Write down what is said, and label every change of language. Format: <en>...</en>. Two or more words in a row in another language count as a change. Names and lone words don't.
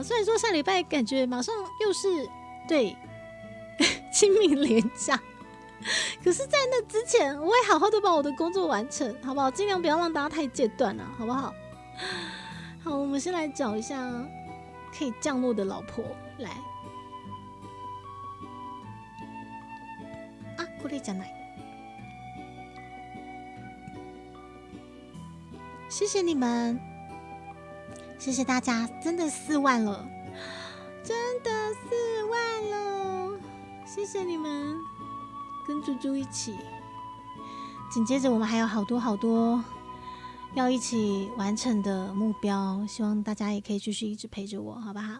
<zh>虽然说下礼拜感觉马上又是对清明连假，可是，在那之前，我会好好的把我的工作完成，好不好？尽量不要让大家太间断了，好不好？好，我们先来找一下可以降落的老婆来。啊，</zh> <ja>これじゃない。</ja> <zh>谢谢你们，谢谢大家，真的4万了，真的4万了，谢谢你们，跟猪猪一起。紧接着我们还有好多要一起完成的目标，希望大家也可以继续一直陪着我，好不好？</zh>